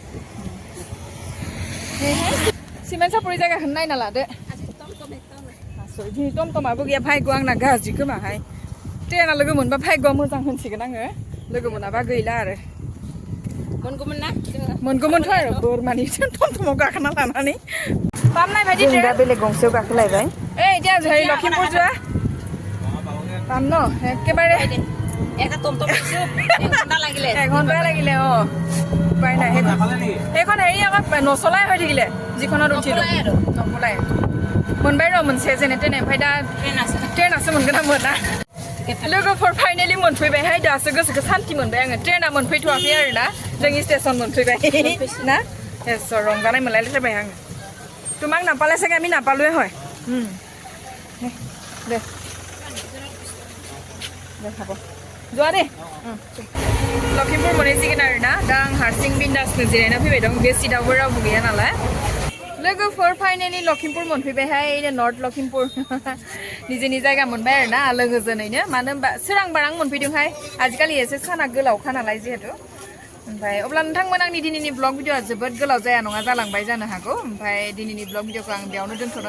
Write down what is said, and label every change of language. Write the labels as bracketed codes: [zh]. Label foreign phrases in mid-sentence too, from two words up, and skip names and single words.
[brx] सिमेन्टसापुरि जायगाखौनो नायना लादो दिनै टमटमाबो गैया भाग्य आंना गाज्रि खोमाहाय ट्रेना लोगो मोनबा भाग्यआ मोजां होनसिगोन आङो लोगो मोनाबा गैला आरो मोनगौमोन ना मोनगौमोनथ' आरो बोरमानि टमटमाव गाखोना लानानै पामनाय बायदि जों दा बेलेग गंसेयाव गाखोलायबाय ओइ [as] এতিয়া হেৰি লখিমপুৰ যোৱা পাম ন একেবাৰে এঘণ্টা লাগিলে অ উপায় নাই সেইখন হেৰি আকৌ নচলাই হৈ থাকিলে যিখনত উঠিলো নপলাই [brx] मोनबाय र' मोनसे जेने तेने ओमफ्राय दा ट्रेनासो मोनगोन ना मोना लोगोफोर फाइनेलि मोनफैबायहाय दासो गोसोखौ सान्ति मोनबाय आङो ट्रेना मोनफैथ'वाखै आरो ना जोंनि स्टेसन मोनफैबाय ना एस रंजानाय मोनलायलायथारबाय आङो [as] তোমাক নাপালে চাগে আমি নাপালোৱে হয় দে হ'ব যোৱা দে লখিমপুৰ [brx] मोनहैसिगोन आरो ना दा आं हारसिं बिन्दासनो जिरायना फैबाय दं बे सिटआवबो रावबो गैया नालाय लोगोफोर फाइनेलि लखिमपुर मोनफैबायहाय नर्थ लखिमपुर निजेनि जायगा मोनबाय आरो ना लोगोजोनैनो मानो होनबा सोरांबारां मोनफैदोंहाय आजिखालि एसे साना गोलावखा नालाय जिहेतु ओमफ्राय अब्ला नोंथांमोन आंनि दिनैनि ब्लग भिडिअआ जोबोद गोलाव जाया नङा जालांबाय जानो हागौ ओमफ्राय दिनैनि ब्लग भिडिअखौ आं बेयावनो दोनथ'नो